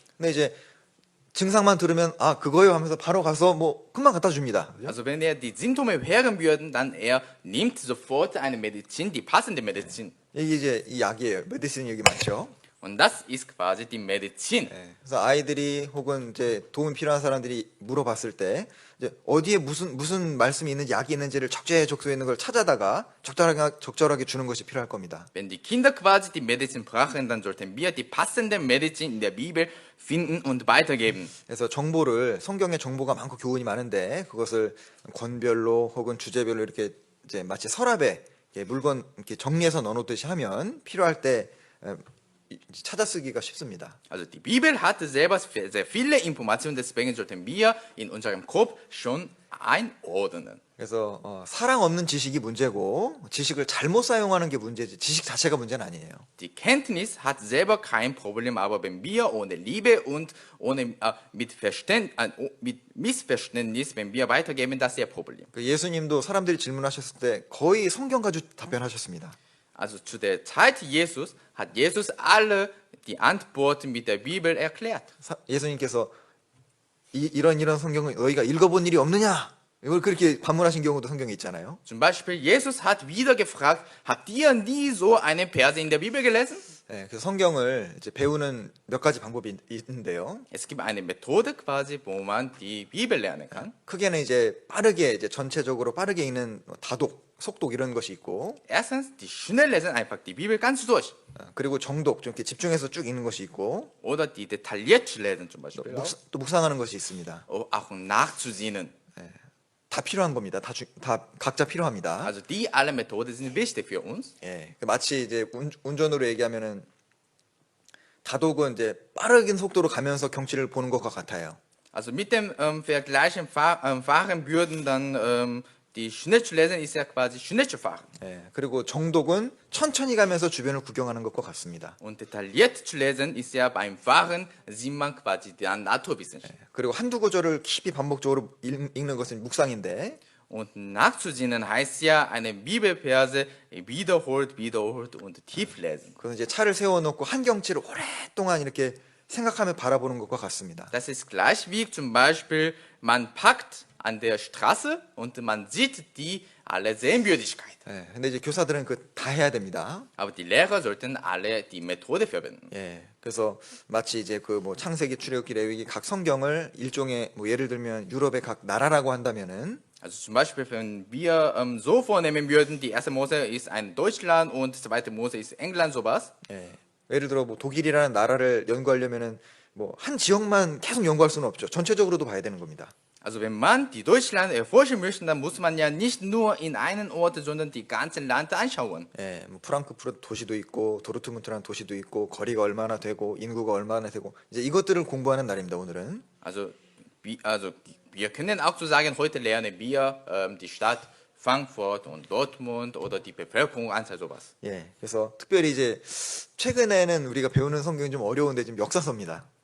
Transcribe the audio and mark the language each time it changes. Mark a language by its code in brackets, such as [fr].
[ko] 근데 이제 증상만 들으면 아 그거요 하면서 바로 가서 뭐 금방 갖다 줍니다. 그죠? [de] Also wenn er die Symptome hören würden, dann er nimmt sofort eine Medizin, die passende Medizin. [ko] 이게 이제 이 약이에요. 메디신 여기 많죠. [de] Und das ist quasi die Medizin. [ko] 그래서 아이들이 혹은 이제 도움이 필요한 사람들이 물어봤을 때 이제 어디에 무슨 말씀이 있는지 약이 있는지를 적재적소에 있는 걸 찾아다가 적절하게 주는 것이 필요할 겁니다. [de] Wenn die Kinder quasi die Medizin brauchen, dann sollten wir die passende Medizin in der Bibel finden und weitergeben. [ko] 그래서 성경에 정보가 많고 교훈이 많은데 그것을 권별로 혹은 주제별로 이렇게 이제 마치 서랍에 이렇게 물건 이렇게 정리해서 넣어놓듯이 하면 필요할 때 찾아쓰기가 쉽습니다. [de] Also die Bibel hatte selber sehr viele Informationen, deswegen sollten wir in unserem Kopf schon einordnen. [ko] 그래서 사랑 없는 지식이 문제고 지식을 잘못 사용하는 게 문제지 지식 자체가 문제는 아니에요. [de] Die Kenntnis hat selber kein Problem, aber wenn wir ohne Liebe und ohne mit Missverständnis, wenn wir weitergeben, das ist ihr Problem. [ko] 그 예수님도 사람들이 질문하셨을 때 거의 성경 가지고 답변하셨습니다. [de] Also zu der Zeit Jesus hat Jesus alle die Antworten mit der Bibel erklärt. [ko] 예수님께서 이런 성경을 너희가 읽어본 일이 없느냐? 이걸 그렇게 반문하신 경우도 성경에 있잖아요. [de] Zum Beispiel Jesus hat wieder gefragt, habt ihr nie so eine Verse in der Bibel gelesen? [ko] 네, 그래서 성경을 이제 배우는 몇 가지 방법이 있는데요. [de] Es gibt eine Methode quasi, wo man die Bibel lernen kann. [ko] 크게는 이제 빠르게 이제 전체적으로 빠르게 읽는 다독, 속독 이런 것이 있고, [de] Erstens, die schnell lesen einfach die Bibel ganz durch. [ko] 그리고 정독, 좀 이렇게 집중해서 쭉 읽는 것이 있고, [de] Oder die detailliert lesen zum Beispiel. [ko] 또 묵상하는 것이 있습니다. [de] Auch nachzusinnen. [ko] 다 필요한 겁니다. 다 각자 필요합니다. [de] Also die alle Methoden sind wichtig für uns. [ko] 예, 마치 이제 운전으로 얘기하면은 다독은 이제 빠르긴 속도로 가면서 경치를 보는 것과 같아요. [de] Also mit dem Vergleichen fahren würden dann die schnell zu lesen ist ja quasi schnell zu fahren. [ko] 예, 그리고 정독은 천천히 가면서 주변을 구경하는 것과 같습니다. [de] Und detailliert zu lesen ist ja beim Fahren sieht man quasi die Naturwissenschaft. [ko] 그리고 한두 구절을 깊이 반복적으로 읽는 것은 묵상인데, [de] Und nachzusinnen heißt ja eine Bibelverse wiederholt und tief lesen. [ko] 그건 이제 차를 세워놓고 한 경치를 오랫동안 이렇게 생각하며 바라보는 것과 같습니다. [de] Das ist gleich wie zum Beispiel man packt an der Straße und man sieht die alle Sehenswürdigkeit. [ko] 예, 근데 이제 교사들은 그 다 해야 됩니다. [de] Aber die Lehrer sollten alle die Methode verwenden. [ko] 예, 그래서 마치 이제 그 뭐 창세기, 출애굽기, 레위기 각 성경을 일종의 뭐 예를 들면 유럽의 각 나라라고 한다면은 [de] Also zum Beispiel, wenn wir so vornehmen würden, die erste Mose ist ein Deutschland und die zweite Mose ist England, sowas. [ko] 예, 예를 들어 뭐 독일이라는 나라를 연구하려면은 뭐 한 지역만 계속 연구할 수는 없죠. 전체적으로도 봐야 되는 겁니다. [de] Also wenn man die Deutschland erforschen möchte, dann muss man ja nicht nur in einen Ort, sondern die ganze Land anschauen. [ko] 예, 뭐 프랑크푸르트 도시도 있고 도르트문트라는 도시도 있고 거리가 얼마나 되고 인구가 얼마나 되고 이제 이것들을 공부하는 날입니다. 오늘은. [de] Also wir können auch so sagen, heute lernen wir die Stadt Frankfurt und Dortmund oder die Bevölkerungsanzahl sowas. [ko] 예, 그래서 특별히 이제 최근에는 우리가 배우는 성경이 좀 어려운데 지금 역사서입니다.